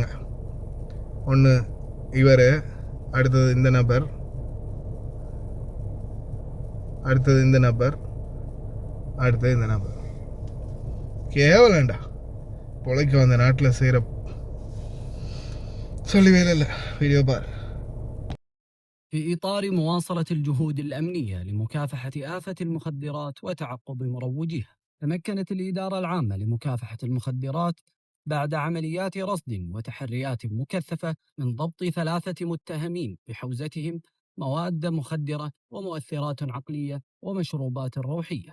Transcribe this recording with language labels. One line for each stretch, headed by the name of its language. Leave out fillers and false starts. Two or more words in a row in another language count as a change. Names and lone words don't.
Tamil: ஒன்று இவர், அடுத்தது இந்த நபர், அடுத்தது இந்த நபர், அடுத்தது இந்த நபர். கேவலண்டா பொழைக்க வந்த நாட்டில் செய்கிற சொல்லி வேலை இல்லை. வீடியோ பார்.
Arabic: في إطار مواصلة الجهود الأمنية لمكافحة آفة المخدرات وتعقب مروجيها، تمكنت الإدارة العامة لمكافحة المخدرات بعد عمليات رصد وتحريات مكثفة من ضبط 3 متهمين بحوزتهم مواد مخدرة ومؤثرات عقلية ومشروبات روحية.